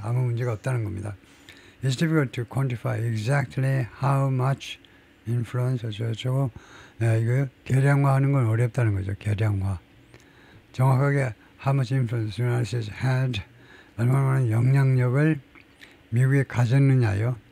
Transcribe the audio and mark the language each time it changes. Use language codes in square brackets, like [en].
[ko] 아무 문제가 없다는 겁니다. [en] It's difficult to quantify exactly how much [ko] influence 어쩌고 이거 계량화하는 건 어렵다는 거죠. 계량화. [en] 정확하게 how much influence the United States had [ko] 얼마나 영향력을 미국이 가졌느냐요.